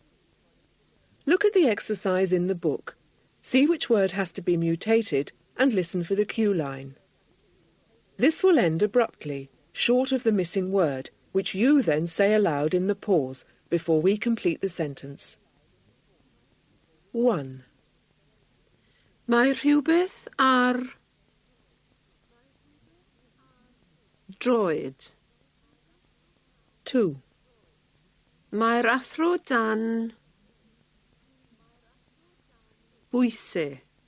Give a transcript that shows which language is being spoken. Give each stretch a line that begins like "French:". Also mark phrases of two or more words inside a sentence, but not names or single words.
English: Look at the exercise in the book, see which word has to be mutated, and listen for the cue line. This will end abruptly, short of the missing word, which you then say aloud in the pause before we complete the sentence. 1.
Welsh: Mae rhywbeth ar droed.
English: 2.
Welsh: Mae'r athro dan bwysau.